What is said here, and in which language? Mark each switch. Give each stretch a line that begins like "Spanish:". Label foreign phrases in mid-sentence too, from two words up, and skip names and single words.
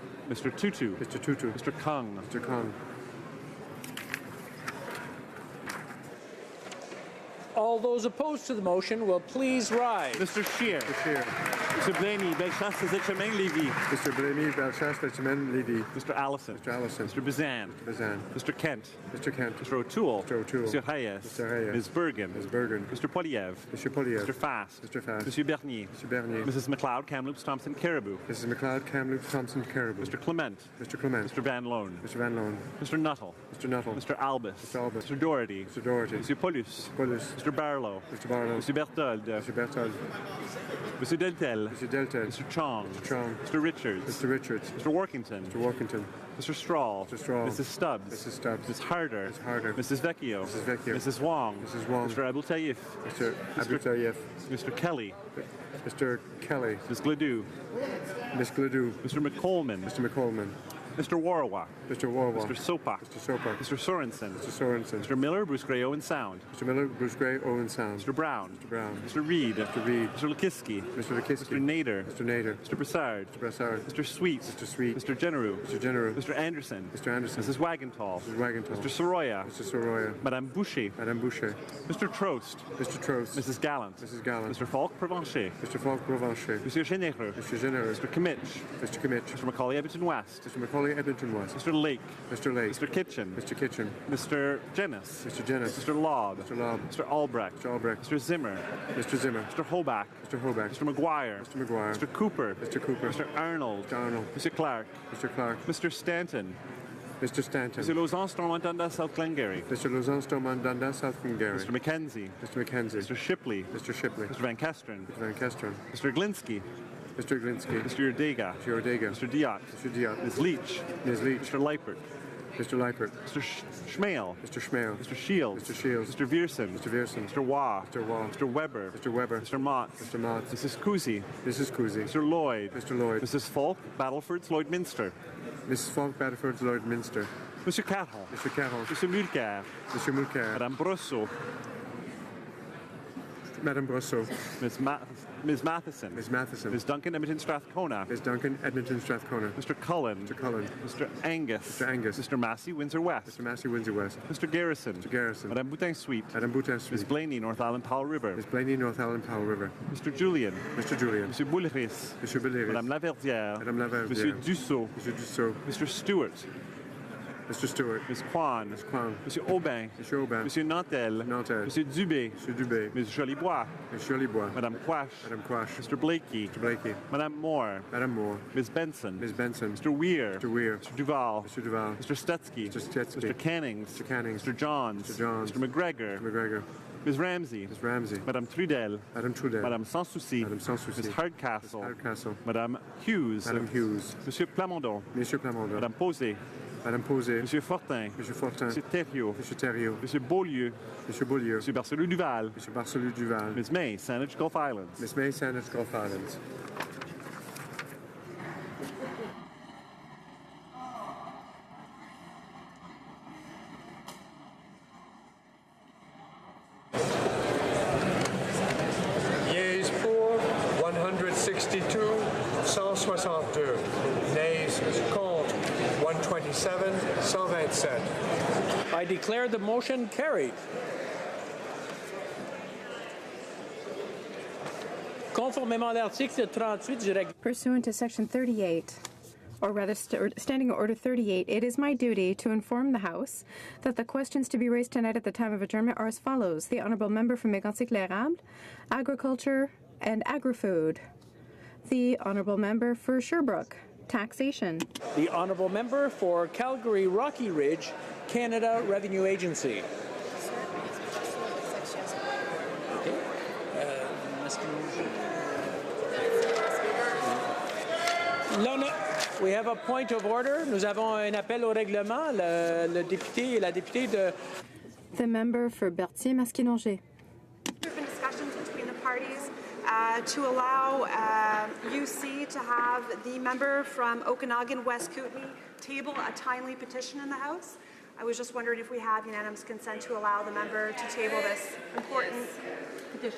English: Mr. Tutu. Mr. Tutu. Mr. Kung. Mr. Kong. All those opposed to the motion will please rise. Mr. Scheer. Mr. Scheer. Mr. Blaney, Bellechasse, Zéchemin, Lévy. Mr. Blaney, Bellechasse, Zéchemin, Lévy. Mr. Allison. Mr. Allison. Mr. Bazan. Mr. Bazan. Mr. Kent. Mr. Kent. Mr. O'Toole. Mr. O'Toole. Mr. Hayes. Mr. Hayes. Ms. Bergen. Ms. Bergen. Mr. Poliev. Mr. Poliev. Mr. Fast. Mr. Fast. Monsieur Bernier. Mr. Bernier. Mrs. McLeod, Kamloops, Thompson, Caribou. Mrs. McLeod, Kamloops, Thompson, Caribou. Mr. Clement. Mr. Clement. Mr. Van Loan. Mr. Van Loan. Mr. Nuttall. Mr. Nuttall. Mr. Albus. Mr. Albus. Mr. Doherty. Mr. Doherty. Monsieur Paulus. Paulus. Mr. Barlow. Mr. Barlow. Mr. Berthold. Mr. Berthold. Mr. Deltel. Mr. Deltel. Mr. Chong. Mr. Chong. Mr. Richards. Mr. Richards. Mr. Workington. Mr. Workington. Mr. Straw. Mr. Straw. Mrs. Stubbs. Mrs. Stubbs. Mrs. Harder. Mrs. Harder. Mrs. Vecchio. Mrs. Vecchio. Mrs. Wong. Mrs. Wong. Mr. Abou Taïf. Mr. Abou Taïf. Mr. Kelly. Mr. Kelly. Ms. Gladue. Miss Gladue. Mr. McColeman. Mr. McColeman. Mr. Warwa. Mr. Warwa. Mr. Sopak. Mr. Sopak. Mr. Sorensen. Mr. Sorensen. Mr. Miller, Bruce Gray, Owen Sound. Mr. Miller, Bruce Gray, Owen Sound. Mr. Brown. Mr. Brown. Mr. Reed. Mr. Reed. Mr. Lukiski. Mr. Lukiski. Mr. Nader. Mr. Nader. Mr. Brassard. Mr. Brassard. Mr. Sweet. Mr. Sweet. Mr. Generou. Mr. Generou. Mr. Anderson. Mr. Anderson. Mrs. Wagentall. Mrs. Wagentall. Mr. Soroya. Mr. Soroya. Madame Boucher. Madame Boucher. Mr. Trost. Mr. Trost. Mrs. Gallant. Mrs. Gallant. Mr. Falk Provencher. Mr. Falk Provencher. Monsieur Généreux. Mr. Généreux. Mr. Kimmich. Mr. Kimmich. Mr. Macaulay Edmonton West. Mr. Macaulay Edmonton West. Mr. Lake. Mr. Lake. Mr. Kitchen. Mr. Kitchen. Mr. Jennis. Mr. Jennis. Mr. Lobb. Mr. Lobb. Mr. Albrecht. Mr. Albrecht. Mr. Zimmer. Mr. Zimmer. Mr. Hoback. Mr. Hoback. Mr. McGuire. Mr. McGuire. Mr. Cooper. Mr. Cooper. Mr. Arnold. Mr. Arnold. Mr. Clark. Mr. Clark. Mr. Stanton. Mr. Stanton. Mr. Lausanne, Stormont, Dundas, South Glengarry. Mr. Lausanne, Stormont, Dundas, South Glengarry. Mr. Mackenzie. Mr. Mackenzie. Mr. Shipley. Mr. Shipley. Mr. Van Kesteren. Mr. Van Kesteren. Mr. Glinsky. Mr. Glinsky. Mr. Urdega. Mr. Ordega. Mr. Diot. Mr. Diot. Ms. Leach. Ms. Leach. Mr. Leipert. Mr. Leipert. Mr. Schmale. Mr. Schmale. Mr. Shields. Mr. Shields. Mr. Viersen. Mr. Viersen. Mr. Waugh. Mr. Waugh. Mr. Weber. Mr. Weber. Mr. Mott. Mr. Mott. Mrs. Cousy. Mrs. Cousy. Mr. Lloyd. Mr. Lloyd. Mrs. Falk, Battleford's Lloydminster. Mrs. Falk, Battleford's Lloydminster. Monsieur Caron. Mr. Carroll. Monsieur Mulcair. Mr. Mulcair. Madame Brosseau. Madame Brosseau. Ms. Matheson. Ms. Matheson. Ms. Duncan, Edmonton Strathcona. Ms. Duncan, Edmonton Strathcona. Mr. Cullen. Mr. Cullen. Mr. Angus. Mr. Angus. Mr. Massey, Windsor West. Mr. Massey, Windsor West. Mr. Garrison. Mr. Garrison. Madame Boutin Sweet. Madame Boutin Sweet. Ms. Blaney, North Island Powell River. Ms. Blaney, North Island Powell River. Mr. Julian. Mr. Julian. Monsieur Boulris. Monsieur Belleris. Madame Laverdière. Madame Laverdière. Monsieur Dussault. Monsieur Dussault. Mr. Stewart. Mr. Stewart. Ms. Kwan. Ms. Kwan. Monsieur Aubin. Monsieur Aubin. Monsieur Nantel. Nantel. Monsieur Dubé. Monsieur Dubé. Ms. Jolibois. Ms. Jolibois. Madame Quash. Madame Quash. Mr. Blakey. Mr. Blakey. Madame Moore. Madame Moore. Ms. Benson. Ms. Benson. Mr. Weir. Mr. Weir. Mr. Duval. Mr. Duval. Mr. Stutsky. Mr. Stutsky. Mr. Cannings. Mr. Cannings. Mr. Johns. Mr. Johns. Mr. McGregor. Mr. McGregor. Ms. Ramsey. Ms. Ramsey. Madame Trudel. Madame Trudel. Madame Sans Souci. Madame Sans Souci. Ms. Hardcastle. Hardcastle. Madame Hughes. Madame Hughes. Monsieur Plamondon. Monsieur Plamondon. Madame Posé. Madame Posé. Monsieur Fortin. Monsieur Fortin. Monsieur Thériault. Monsieur Thériault. Monsieur Beaulieu. Monsieur Beaulieu. Monsieur Barcelou Duval. Monsieur Barcelou Duval. Ms. May, Saanich Gulf Islands. Miss May, Saanich Gulf Islands. Yeas pour 162, 162. Nays contre 127, 127. I declare the motion carried.
French: Conformément à l'article 38 du règlement.
English: Pursuant to Section 38, or rather Standing Order 38, it is my duty to inform the House that the questions to be raised tonight at the time of adjournment are as follows. The Honourable Member for Mégantic-l'Érable, Agriculture and Agri-Food. The Honourable Member for Sherbrooke, Taxation. The Honourable Member for Calgary Rocky Ridge, Canada Revenue Agency. We have a point of order.
French: Nous avons un appel au règlement. Le député et la députée de...
English: The member for Berthier-Masquinongé. There have been discussions between the parties to allow UC to have the member from Okanagan West Kootenay table a timely petition in the House. I was just wondering if we have unanimous consent to allow the member to table this important petition.